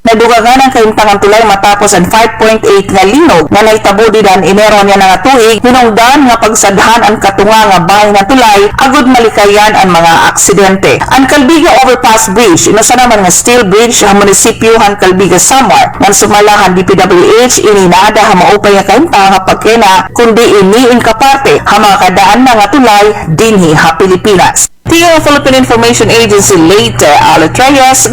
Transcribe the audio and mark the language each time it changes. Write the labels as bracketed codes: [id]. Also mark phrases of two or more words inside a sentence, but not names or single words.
[war] Nadugagan ang kaimtangan tulay matapos ang 5.8 nga linog nga naitabo didan Enero niya nga tuig, hinungdan nga pagsadhan ang katunga nga bahay nga tulay agud malikayan ang mga aksidente. Ang Calbiga Overpass Bridge inusa naman nga steel bridge ang munisipyo han Calbiga Samar nga sumalahan DPWH ininada ha maupay nga kaimtang nga pagkena kundi ini inkaparte ha mga kadaan na nga tulay dinhi ha Pilipinas. [tl] Tingnan ang Philippine Information Agency Leyte, Alex Reyes.